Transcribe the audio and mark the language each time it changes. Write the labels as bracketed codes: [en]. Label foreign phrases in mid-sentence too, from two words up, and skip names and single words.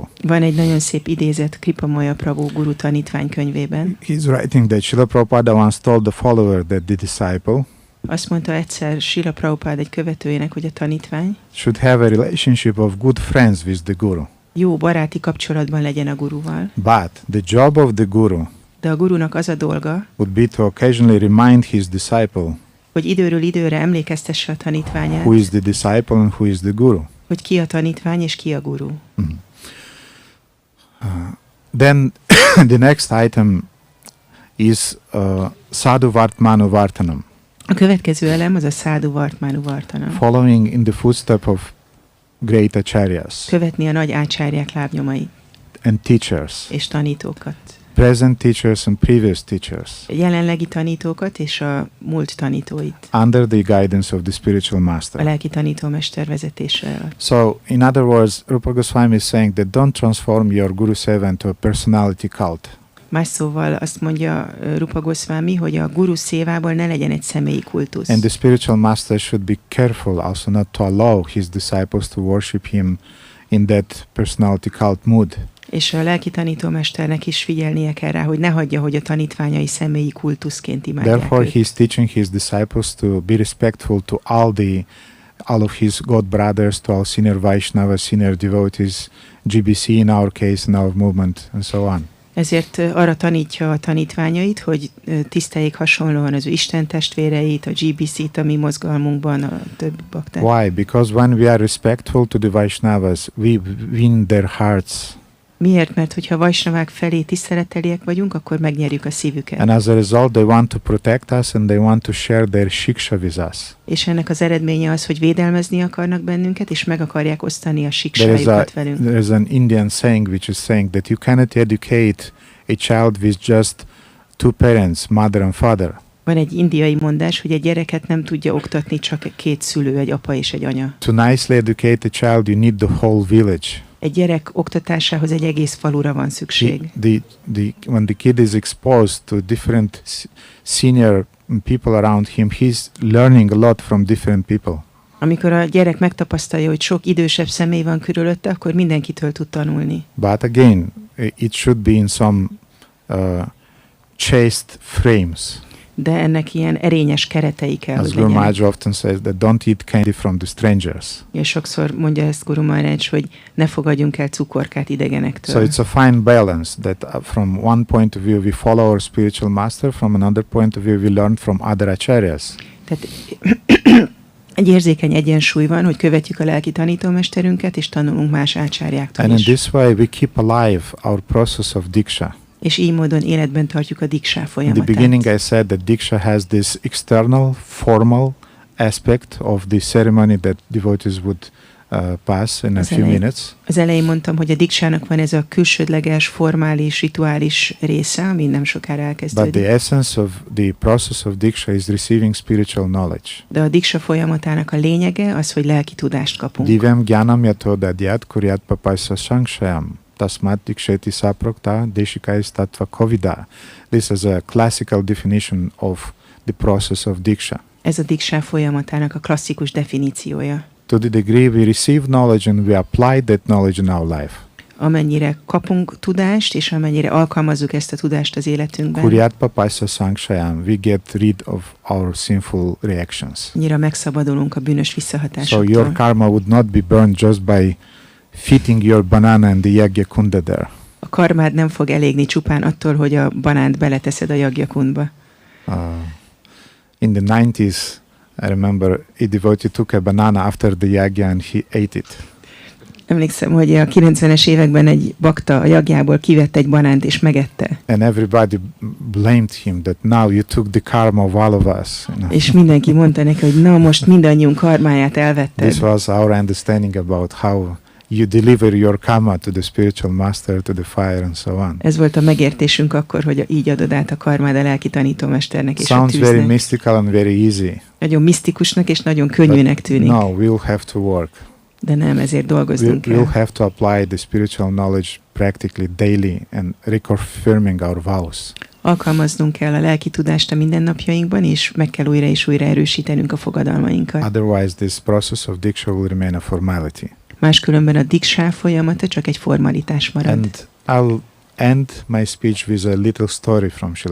[hu] Van egy nagyon szép idézet Kripa Moya Prabhu Guru tanítvány könyvében. [en] He's writing that Srila Prabhupada once told the follower that the disciple [hu] Azt mondta egyszer Srila Prabhupada egy követőjének, hogy a tanítvány [en] should have a relationship of good friends with the Guru. [hu] jó baráti kapcsolatban legyen a guruval. [en] But the job of the Guru [hu] De a gurunak az a dolga, [en] would be to occasionally remind his disciple [hu] hogy időről időre emlékeztesse a tanítványát, [en] who is the disciple and who is the Guru. [hu] hogy ki a tanítvány és ki a guru. [en] Then the next item is [sa] Sadhu Vartmanu Vartanam, [hu] A következő elem az a [sa] Sadhu Vartmanu Vartanam. [en] following in the footstep of great acharyas [hu] Követni a nagy ácsárják lábnyomait [en] and teachers, [hu] és tanítókat. [en] present teachers and previous teachers, [hu] Jelenlegi tanítókat és a múlt tanítóit. [en] under the guidance of the spiritual [hu] A [en] master. [hu] lelki tanítómester vezetése alatt. [en] So, in other words, Rupa Goswami is saying that don't transform your [sa] Guru Seva [en] into a personality cult. [hu] Más szóval azt mondja Rupa Goswami, hogy a guru szévából ne legyen egy személyi kultusz. [en] And the spiritual master should be careful also not to allow his disciples to worship him in that personality cult mood. [hu] És a lelki tanítómesternek is figyelnie kell rá, hogy ne hagyja, hogy a tanítványai személyi kultuszként imádják [en] Therefore, [hu] őt. [en] he's teaching his disciples to be respectful to all of his God brothers, to all senior Vaishnavas, senior devotees, GBC in our case, in our movement, and so on. [hu] Ezért arra tanítja a tanítványait, hogy tiszteljék hasonlóan az ő Isten testvéreit, a GBC-t, a mi mozgalmunkban, a többi baktát. [en] Why? Because when we are respectful to the Vaishnavas, we win their hearts. [hu] Miért? Mert hogyha Vaisnavák felé tiszteleteliek vagyunk, akkor megnyerjük a szívüket. [en] And as a result, they want to protect us and they want to share their shiksha with us. [hu] És ennek az eredménye az, hogy védelmezni akarnak bennünket, és meg akarják osztani a siksájukat velünk. [en] There is an Indian saying which is saying that you cannot educate a child with just two parents, mother and father. [hu] Van egy indiai mondás, hogy egy gyereket nem tudja oktatni csak két szülő, egy apa és egy anya. [en] To nicely educate a child, you need the whole village. [hu] Egy gyerek oktatásához egy egész falura van szükség. [en] When the kid is exposed to different senior people around him, he's learning a lot from different people. [hu] Amikor a gyerek megtapasztalja, hogy sok idősebb személy van körülötte, akkor mindenkitől tud tanulni. [en] But again, it should be in some chaste frames. [hu] De ennek ilyen erényes keretei kell, [en] As [hu] hogy [en] Guru [hu] legyenek. [en] Maharaj often says that don't eat candy from the strangers. [hu] És sokszor mondja ezt Guru Maharaj, hogy ne fogadjunk el cukorkát idegenektől. [en] So it's a fine balance that from one point of view we follow our spiritual master, from another point of view we learn from other acharyas. [hu] Tehát egy érzékeny egyensúly van, hogy követjük a lelki tanítómesterünket, és tanulunk más ácsárjáktól [en] And in [hu] is. [en] this way we keep alive our process of diksha. [hu] És így módon életben tartjuk a diksá [en] In the [hu] folyamatát. [en] beginning I said that diksha has this external, formal aspect of the ceremony that devotees would pass in a few minutes. [hu] Az elején mondtam, hogy a diksának van ez a külsődleges, formális, rituális része, ami nem sokára [en] But [hu] elkezdődik. [en] the essence of the process of diksha is receiving spiritual knowledge. [hu] De a diksa folyamatának a lényege az, hogy lelki tudást kapunk. [sa] Divyam jnanam yato dadyat kuryat papaysa sankshayam. Tasmat diksheti saprokta deshikais tattva kovida. [en] This is a classical definition of the process of Diksha. [hu] Ez a Diksha folyamatának a klasszikus definíciója. [en] To the degree we receive knowledge and we apply that knowledge in our life. [hu] Amennyire kapunk tudást, és amennyire alkalmazzuk ezt a tudást az életünkben, [sa] Kuryat papasa sankshayam, [en] we get rid of our sinful reactions. [hu] annyira megszabadulunk a bűnös [en] So [hu] visszahatásoktól. [en] your karma would not be burned just by fitting your banana in the [sa] yagya kunda [en] there. [hu] A karmád nem fog elégni csupán attól, hogy a banánt beleteszed a jagyakundba. [en] In the 90s, I remember a devotee took a banana after the yagya and he ate it. Emlékszem, hogy a 90-es években egy bakta a jagjából kivett egy banánt és megette. And everybody blamed him that now you took the karma of all of us. You know. [hu] És mindenki mondta neki, hogy na most mindannyiunk karmáját elvetted. [en] This was our understanding about how you deliver your karma to the spiritual master, to the fire and so on. [hu] Ez volt a megértésünk akkor, hogy így adod át a karmád a lelki tanítómesternek és a [en] Sounds very [hu] tűznek. [en] mystical and very easy. [hu] Nagyon misztikusnak és nagyon könnyűnek tűnik. [en] No, we'll have to work. [hu] De nem, ezért dolgoznunk [en] We'll [hu] kell. [en] have to apply the spiritual knowledge practically daily and reconfirming our vows. [hu] Alkalmaznunk kell a lelki tudást a mindennapjainkban, és meg kell újra és újra erősítenünk a fogadalmainkat. [en] Otherwise, this process of Diksha will remain a formality. [hu] Máskülönben a Diksha folyamata csak egy formalitás marad. [en] And I'll end my speech with a little story from Srila